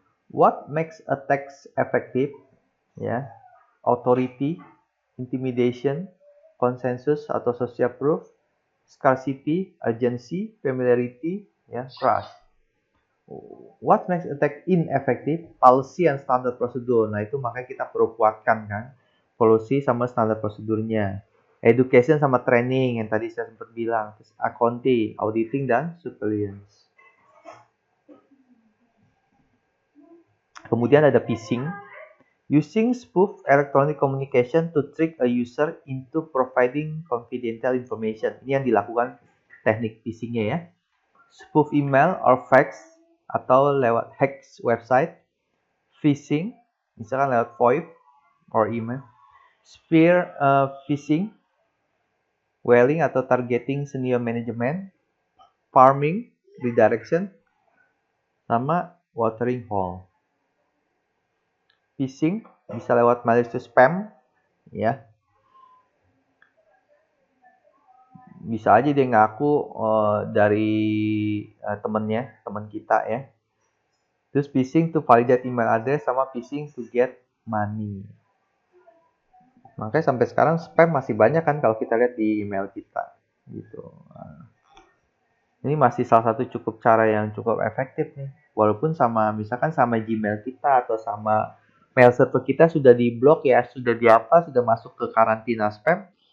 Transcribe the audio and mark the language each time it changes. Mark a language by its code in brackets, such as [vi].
[en] What makes attacks effective? Ya, authority, intimidation, consensus atau social proof, scarcity, urgency, familiarity, ya, trust. What makes attack ineffective? Policy and standard prosedur. [id] Nah, itu makanya kita perlu kuatkan kan. Policy sama standar prosedurnya. Education sama training yang tadi saya sempat bilang. [en] Terus accounting, auditing, dan surveillance. [id] Kemudian ada phishing. [en] Using spoof electronic communication to trick a user into providing confidential information. [id] Ini yang dilakukan teknik phishingnya ya. [en] Spoof email or fax [id] atau lewat [en] hacks website. [id] Phishing, misalkan lewat VoIP or email. [en] Spear phishing, whaling atau targeting senior management. Farming, redirection, sama watering hole. [id] Phishing bisa lewat malicious spam, ya. Bisa aja dia ngaku dari teman kita ya. [en] Terus phishing to validate email address sama phishing to get money. [id] Makanya sampai sekarang spam masih banyak kan kalau kita lihat di email kita gitu. Ini masih salah satu cara yang cukup efektif nih. Walaupun misalkan sama Gmail kita atau sama mail server kita sudah diblok ya, sudah sudah masuk ke karantina spam.